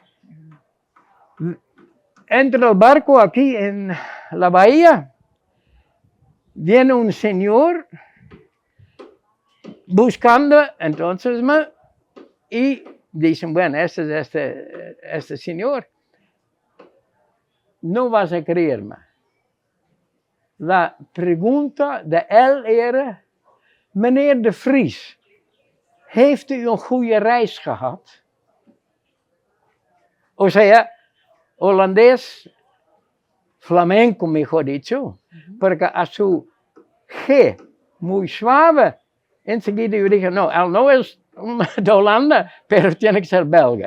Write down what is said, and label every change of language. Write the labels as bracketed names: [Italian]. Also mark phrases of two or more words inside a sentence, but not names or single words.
[Spanish] Entre el barco aquí en la bahía, viene un señor buscando entonces y dicen, bueno, este señor, no vas a creerme. La pregunta de él era, [Dutch] meneer de Vries, heeft u een goede reis gehad? [Spanish] O sea, holandés, flamenco mejor dicho, porque a su G muy suave, enseguida yo dije, no, él no es de Holanda, pero tiene que ser belga.